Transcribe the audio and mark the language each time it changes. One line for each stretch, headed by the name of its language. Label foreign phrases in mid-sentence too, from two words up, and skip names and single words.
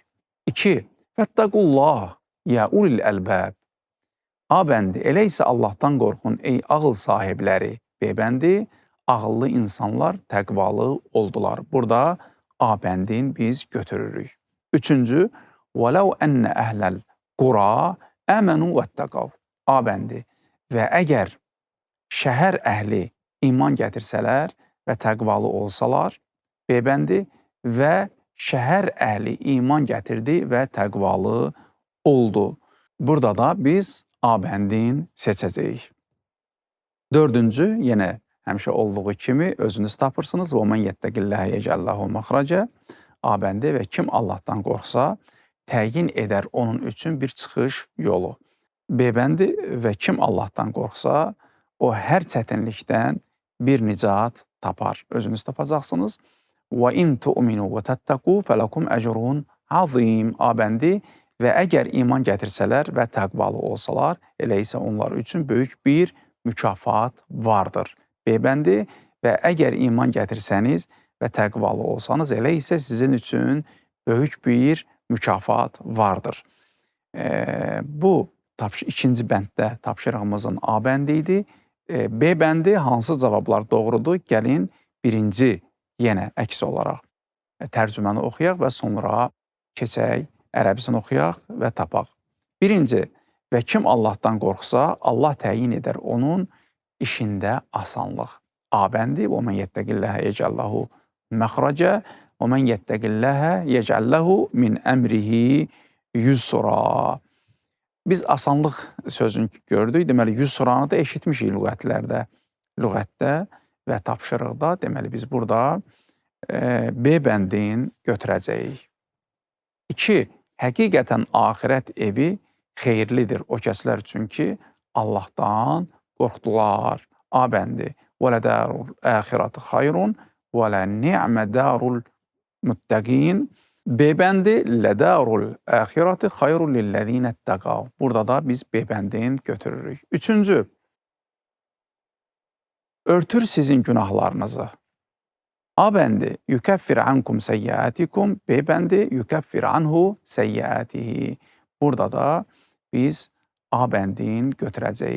Azerbaijani: 2.
Arabic: فاتقوا الله يا أولي الألباب.
Azerbaijani: A bəndi, elə isə Allahdan qorxun, ey ağıl sahibləri. B bəndi, ağıllı insanlar təqvalı oldular. Burada A bəndini biz götürürük. 3-cü,
Arabic: وَلَوْ أَنَّ أَهْلَ الْقُرَى آمنوا واتقوا.
Azerbaijani: A bəndi, və əgər şəhər əhli iman gətirsələr və təqvalı olsalar, B bəndi, və şəhər əhli iman gətirdi və təqvalı oldu. Burada da biz A bəndini seçəcəyik. 4-cü, yenə həmişə olduğu kimi özünüz tapırsınız.
Arabic: وَمَنْ يَتَّقِ اللّٰهَ يَجْعَلْ لَهُ مَخْرَجًا.
Azerbaijani: A bəndi, və kim Allahdan qorxsa, təyin edər onun üçün bir çıxış yolu. B bəndi, və kim Allahdan qorxsa, o hər çətinlikdən bir nicat tapar. Özünüz tapacaqsınız.
Arabic: وَاِنْ تُؤْمِنُوا وَتَتَّقُوا فَلَكُمْ اَجْرٌ عَظِيمٌ.
Azerbaijani: A bəndi, və əgər iman gətirsələr və təqvalı olsalar, elə isə onlar üçün böyük bir mükafat vardır. B bəndi, və əgər iman gətirsəniz və təqvalı olsanız, elə isə sizin üçün böyük bir mükafat vardır. Bu ikinci bənddə tapşırığımızın A bəndi idi. B bəndi, hansı cavablar doğrudur? Gəlin birinci yenə əks olaraq tərcüməni oxuyaq və sonra keçək ərəbisini oxuyaq və tapaq. Birinci, və kim Allahdan qorxsa, Allah təyin edər onun işində asanlıq. A bəndi,
Arabic: وَمَنْ يَتَّقِ اللّٰهَ يَجْعَلْ لَهُ مَخْرَجًا وَمَنْ يَتَّقِ اللّٰهَ يَجْعَلْ لَهُ مِنْ أمره يسرا.
Azerbaijani: Biz asanlıq sözünü gördük. Deməli, yusranı da eşitmişik lüğətdə və tapşırıqda. Deməli, biz burada B bəndini götürəcəyik. 2. Həqiqətən axirət evi xeyirlidir o kəslər üçün ki, Allahdan qorxdular. A bəndi,
Arabic: وَلَدَارُ الْآخِرَةِ خَيْرٌ وَلَنِعْمَ دَارُ الْمُتَّقِينَ.
Azerbaijani: B bəndi,
Arabic: لَدَارُ الْآخِرَةِ خَيْرٌ لِلَّذ۪ينَ اتَّقَوْا.
Azerbaijani: Burada da biz B bəndini götürürük. 3-cü, örtür sizin günahlarınızı. A bəndi,
Arabic: يكفر عنكم سيئاتكم.
Azerbaijani: B bəndi,
Arabic: يكفر عنه سيئاته.
Azerbaijani: Burada da biz A bəndini götürəcəyik.